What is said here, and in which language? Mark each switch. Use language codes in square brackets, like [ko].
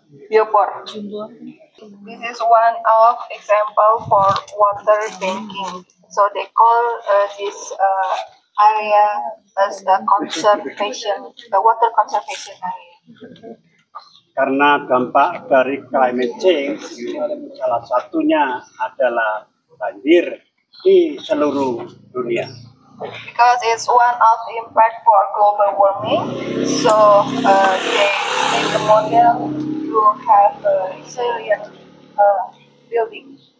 [en] This is one of example for water banking. So they call this area as the water conservation area. [id] Karena dampak dari climate change, salah satunya adalah banjir di seluruh dunia. [en] Because it's one of the impact for global warming, so they make the model to have a resilient building.